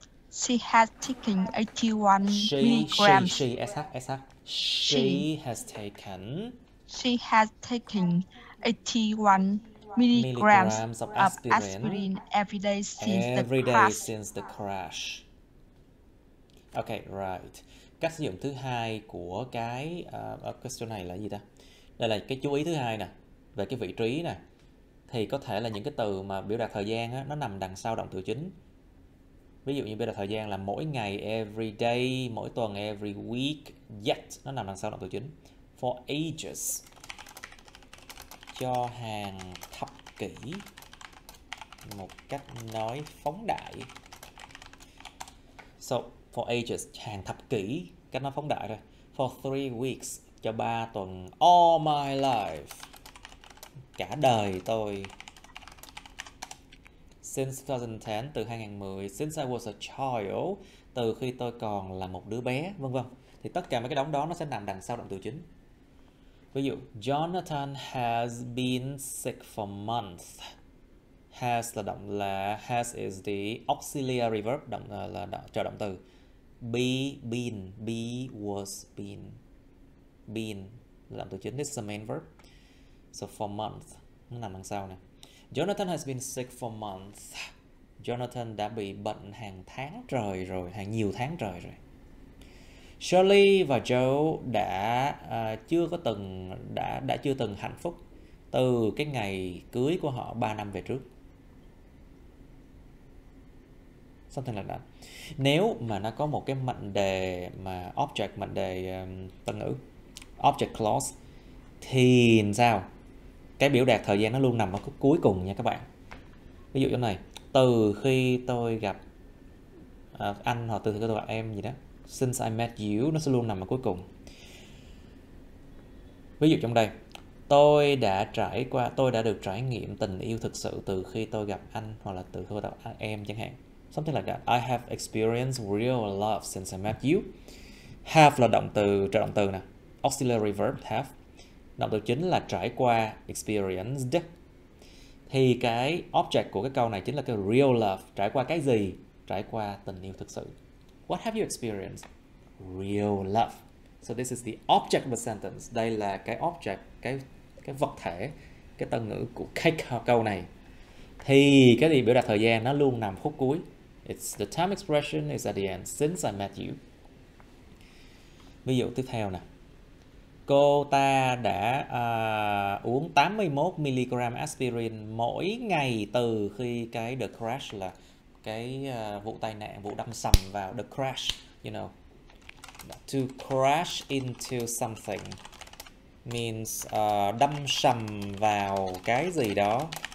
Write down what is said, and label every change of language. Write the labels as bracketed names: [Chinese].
[English] She has taken 81 milligrams. She has taken She has taken 81 milligrams of of aspirin every day since the every day crash. since the crash. Okay, right. [Vietnamese] Cách sử dụng thứ hai của cái question này là gì ta? Đây là cái chú ý thứ hai nè, về cái vị trí nè. Thì có thể là những cái từ mà biểu đạt thời gian á, nó nằm đằng sau động từ chính. Ví dụ như biểu đạt thời gian là mỗi ngày, every day, mỗi tuần, every week, yet, nó nằm đằng sau động từ chính. For ages, cho hàng thập kỷ, một cách nói phóng đại. So, for ages, hàng thập kỷ, cách nói phóng đại thôi. For 3 weeks, cho 3 tuần. All my life, cả đời tôi. Since 2010, từ 2010. Since I was a child, từ khi tôi còn là một đứa bé, vân vân. Thì tất cả mấy cái đống đó nó sẽ nằm đằng sau động từ chính. Ví dụ, [English] Jonathan has been sick for months. Has là has is the auxiliary verb, [Vietnamese] là trợ động từ. Been, was, been là động từ chính. [English] This is the main verb. So for months, [Vietnamese] nó nằm đằng sau nè. [English] Jonathan has been sick for months. [Vietnamese] Jonathan đã bị bệnh hàng tháng trời rồi, hàng nhiều tháng trời rồi. Shirley và Joe đã chưa từng hạnh phúc từ cái ngày cưới của họ 3 năm về trước. [English] Something like that. [Vietnamese] Nếu mà nó có một cái mệnh đề mà object, mệnh đề tân ngữ, object clause, thì sao? Cái biểu đạt thời gian nó luôn nằm ở khúc cuối cùng nha các bạn. Ví dụ như này, từ khi tôi gặp anh, hoặc từ khi tôi gặp em gì đó. [English] Since I met you, [Vietnamese] nó sẽ luôn nằm ở cuối cùng. Ví dụ trong đây, tôi đã được trải nghiệm tình yêu thực sự từ khi tôi gặp anh, hoặc là từ khi tôi gặp em chẳng hạn. [English] Something like that. I have experienced real love since I met you. [Vietnamese] Have là động từ, trợ động từ nè. Auxiliary verb have. Động từ chính là trải qua, experienced. Thì cái object của cái câu này chính là cái real love. Trải qua cái gì? Trải qua tình yêu thực sự. [English] What have you experienced? Real love. So this is the object of the sentence. [Vietnamese] Đây là cái object, cái vật thể, cái tân ngữ của cái câu này. Thì cái gì biểu đạt thời gian nó luôn nằm khúc cuối. [English] It's the time expression is at the end. Since I met you. [Vietnamese] Ví dụ tiếp theo nè. Cô ta đã uống 81mg aspirin mỗi ngày từ khi cái the crash là cái vụ tai nạn, vụ đâm sầm vào. [English] The crash, you know. To crash into something means [Vietnamese] đâm sầm vào cái gì đó.